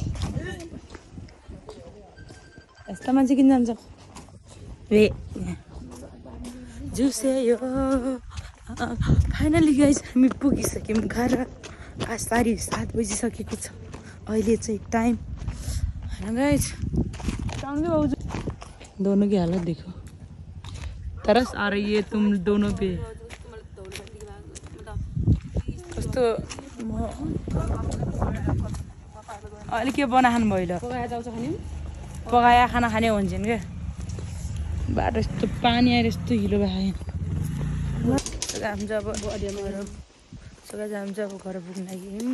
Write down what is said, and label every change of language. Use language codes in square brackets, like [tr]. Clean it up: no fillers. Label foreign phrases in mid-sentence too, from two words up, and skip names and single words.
[ne] यस्ता मान्छे किन जान्छ ए जुसे यो फाइनली गाइज हामी पुगिसक्यौँ घर। आज 7:30 बजिसकेको छ अहिले चाहिँ टाइम होइन गाइज। [hi] दोनों की हालत देखो, तरस आ रही है तुम दोनों पे। [ne] कस्तो अहिले के बनाखानु भयो पकाया खाना खाने भन्छन् क्या। बाटो यस्तो पानी आएर यस्तो हिलो भयो। हामी चाहिँ अब घर पुग्न लाग्यौँ।